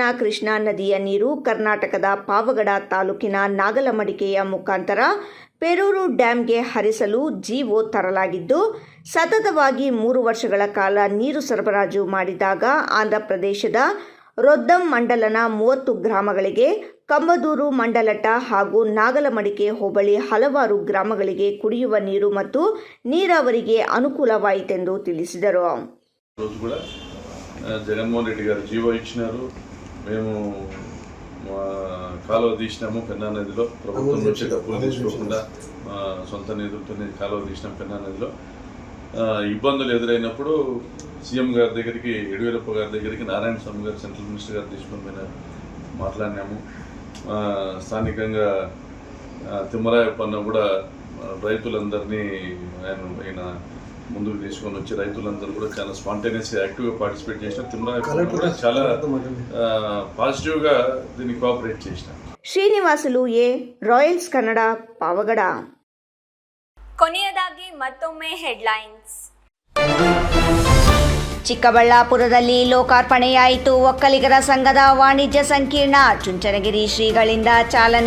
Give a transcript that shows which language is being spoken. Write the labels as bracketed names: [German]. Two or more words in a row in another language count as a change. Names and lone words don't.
[Kannada] ಕೃಷ್ಣಾ ನದಿಯ ನೀರು ಕರ್ನಾಟಕದ ಪಾವಗಡ ತಾಲೂಕಿನ ನಾಗಲಮಡಿಕೆಯ ಮುಖಾಂತರ ಪೆರೂರು ಡ್ಯಾಂಗೆ ಹರಿಸಲು ಜಿಒ ತರಲಾಗಿದ್ದು ಸತತವಾಗಿ 3 ವರ್ಷಗಳ ಕಾಲ ನೀರು ಸರಬರಾಜು ಮಾಡಿದಾಗ ಆಂಧ್ರ ಪ್ರದೇಶದ ರೊದ್ದಂ ಮಂಡಲನ 30 ಗ್ರಾಮಗಳಿಗೆ, ಕಂಬದೂರು ಮಂಡಲಟ ಹಾಗೂ ನಾಗಲಮಡಿಕೆ ಹೋಬಳಿ ಹಲವಾರು ಗ್ರಾಮಗಳಿಗೆ ಕುಡಿಯುವ ನೀರು ಮತ್ತು ನೀರಾವರಿಗೆ అನುకూలವಾಯಿತೆಂದು తెలిಸಿದರು. [Telugu] రోజు కూడా జగన్మోహన్ రెడ్డి గారు జీవో ఇచ్చినారు. మేము కాలువ తీసినాము పెన్నా నదిలో, ప్రభుత్వం నుంచి డబ్బులు తీసుకోకుండా సొంత నిధులతోనే కాలువ తీసినాం పెన్నా నదిలో. ఇబ్బందులు ఎదురైనప్పుడు సీఎం గారి దగ్గరికి, యడియూరప్ప గారి దగ్గరికి నారాయణ స్వామి గారు [English] central minister [Telugu] గారు తీసుకొని పోయినారు, మాట్లాడినాము. స్థానికంగా తిమ్మరాయప్పన్న కూడా రైతులందరినీ ఆయన ముందుకు తీసుకొని వచ్చి రైతులందరూ కూడా చాలా స్పాంటేనియస్గా యాక్టివ్గా పార్టిసిపేట్ చేసిన. తిమ్మరాయప్పన్న కూడా చాలా పాజిటివ్గా దీన్ని కోఆపరేట్ చేసిన. [Kannada] ಶ್ರೀನಿವಾಸುಲು ಎ, ರಾಯಲ್ಸ್ ಕನ್ನಡ, ಪಾವಗಡ. ಕೊನೆಯದಾಗಿ ಮತ್ತೊಮ್ಮೆ ಹೆಡ್ಲೈನ್ಸ್. ಚಿಕ್ಕಬಳ್ಳಾಪುರದಲ್ಲಿ ಲೋಕಾರ್ಪಣೆಯಾಯಿತು ಒಕ್ಕಲಿಗರ ಸಂಘದ ವಾಣಿಜ್ಯ ಸಂಕೀರ್ಣ. ಚುಂಚನಗಿರಿ ಶ್ರೀಗಳಿಂದ ಚಾಲನೆ.